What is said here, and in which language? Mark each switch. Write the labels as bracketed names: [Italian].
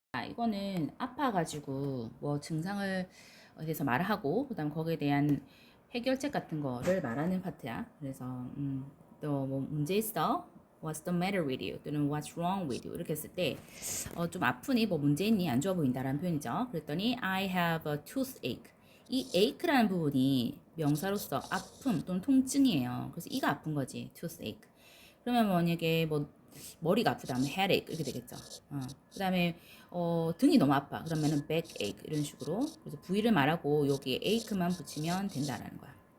[Korean] 이거는 아파가지고 뭐 증상을 대해서 말하고 그다음 거기에 대한 해결책 같은 거를 말하는 파트야. 그래서 또 뭐 문제 있어? [English] What's the matter with you? 또는 What's wrong with you? [Korean] 이렇게 했을 때 좀 아프니? 뭐 문제 있니? 안 좋아 보인다라는 표현이죠. 그랬더니 [English] I have a toothache. [Korean] 이 ache라는 부분이 명사로서 아픔 또는 통증이에요. 그래서 이가 아픈 거지. toothache. 그러면 만약에 뭐 머리가 아프다 하면 headache 이렇게 되겠죠. 그 다음에 등이 너무 아파. 그러면은 backache 이런 식으로. 그래서 부위를 말하고 여기에 ache만 붙이면 된다라는 거야.